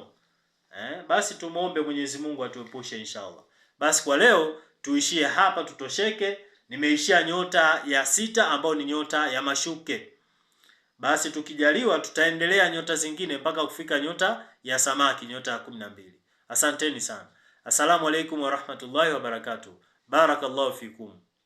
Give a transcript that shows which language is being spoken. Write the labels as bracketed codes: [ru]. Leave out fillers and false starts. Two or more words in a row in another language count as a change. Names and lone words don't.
[sw] Basi tumuombe Mwenyezi Mungu atuepushe inshallah. Basi kwa leo tuishie hapa, tutosheke. Nimeishia nyota ya 6 ambayo ni nyota ya mashuke. Basi tukijaliwa tutaendelea nyota zingine mpaka kufika nyota ya samaki, nyota ya 12. Asanteni sana. [ar] السلام عليكم ورحمة الله وبركاته. بارك الله فيكم.